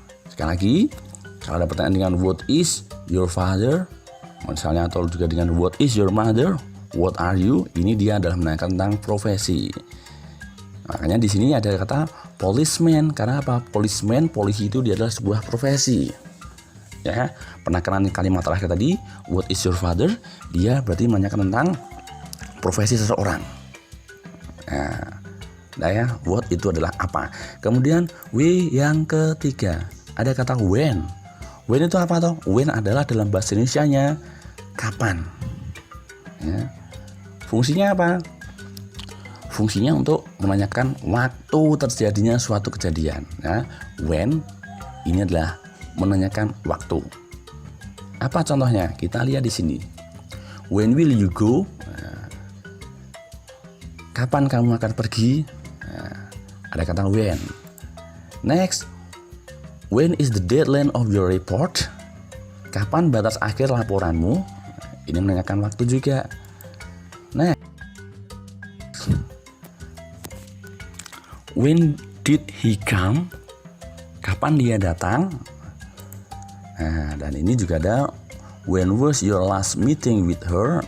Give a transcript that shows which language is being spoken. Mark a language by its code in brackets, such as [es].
[id] Sekali lagi, kalau ada pertanyaan dengan [en] what is your father, [id] misalnya, atau juga dengan [en] what is your mother, what are you? [id] Ini dia adalah menanyakan tentang profesi. Makanya di sini ada kata policeman. Karena apa? Policeman, polisi itu dia adalah sebuah profesi. Ya, penekanan kalimat terakhir tadi, [en] what is your father? [id] Dia berarti menanyakan tentang profesi seseorang. Nah ya, what itu adalah apa. Kemudian we yang ketiga, ada kata when. When itu apa toh? When adalah dalam bahasa Indonesianya kapan. Ya. Fungsinya apa? Fungsinya untuk menanyakan waktu terjadinya suatu kejadian. Ya. When ini adalah menanyakan waktu. Apa contohnya? Kita lihat di sini. [en] When will you go? [id] Nah, kapan kamu akan pergi? Nah, ada kata when. [en] Next, when is the deadline of your report? [id] Kapan batas akhir laporanmu? Ini menanyakan waktu juga. [en] Next, when did he come? [id] Kapan dia datang? Nah, dan ini juga ada [en] when was your last meeting with her?